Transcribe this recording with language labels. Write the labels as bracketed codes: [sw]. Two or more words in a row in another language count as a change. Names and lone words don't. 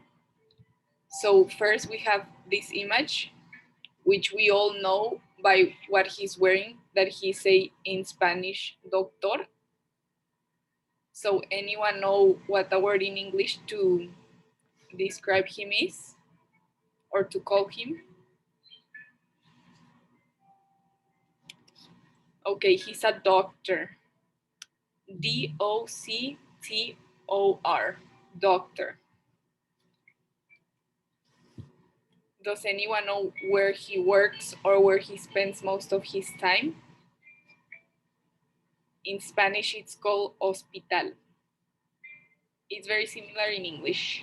[en] So first we have this image, which we all know by what he's wearing, that he say in Spanish, doctor. So anyone know what the word in English to describe him is, or to call him? Okay, he's a doctor. D-O-C-T-O-R, doctor. Does anyone know where he works or where he spends most of his time? In Spanish, it's called hospital. It's very similar in English.